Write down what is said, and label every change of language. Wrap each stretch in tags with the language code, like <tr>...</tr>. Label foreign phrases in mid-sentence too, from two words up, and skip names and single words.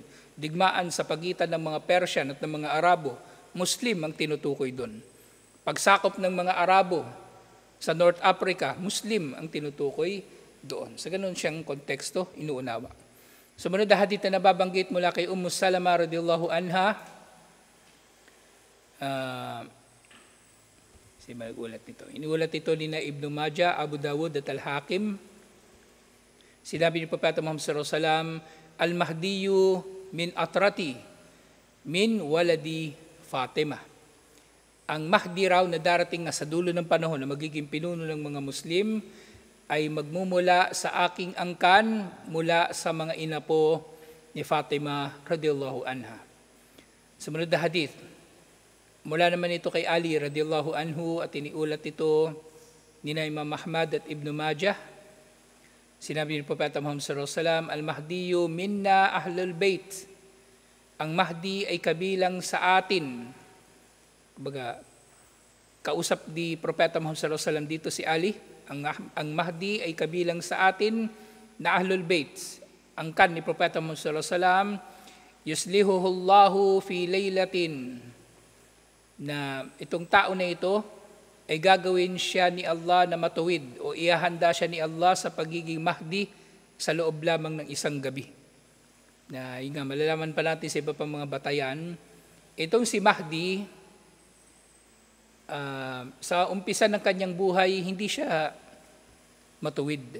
<tl>Digmaan sa pagitan ng mga Persian at ng mga Arabo, Muslim ang tinutukoy doon. Pagsakop ng mga Arabo sa North Africa, Muslim ang tinutukoy doon. Sa ganun siyang konteksto, inuunawa. Sumunod na hadith na nababanggit mula kay Salama</tl> <ar>رضي الله عنها.</ar> <tl>Inuulat ito ni na Ibn Majah, Abu Dawud at Al-Hakim. Sinabi ni Propeta Muhammad</tl> <ar>صلى الله عليه وسلم المهدي من عترتي من ولد فاطمة.</ar> <tl>Ang Mahdi raw na darating na sa dulo ng panahon na magiging pinuno ng mga Muslim ay magmumula sa aking angkan mula sa mga inapo ni Fatima</tl> <ar>رضي الله عنها.</ar> <tl>Sumunod na hadith. Mula naman ito kay Ali</tl> <ar>رضي الله عنه</ar> <tl>at iniulat ito ni Imam Ahmad at Ibn Majah. Sinabi ni Propeta Muhammad</tl> <ar>صلى الله عليه وسلم المهدي منا أهل البيت.</ar> <tl>Ang Mahdi ay kabilang sa atin. Kumbaga, kausap di Propeta Muhammad</tl> <ar>صلى الله عليه وسلم</ar> <tl>dito si Ali. Ang Mahdi ay kabilang sa atin na</tl> <ar>أهل البيت.</ar> <tl>Ang kan ni Propeta Muhammad</tl> <ar>صلى الله عليه وسلم يصلحه الله في ليلة,</ar> <tl>na itong tao na ito ay gagawin siya ni Allah na matuwid o ihahanda siya ni Allah sa pagiging Mahdi sa loob lamang ng isang gabi. Na yun nga, malalaman pa natin sa iba pang mga batayan, itong si Mahdi, sa umpisa ng kanyang buhay, hindi siya matuwid.</tl>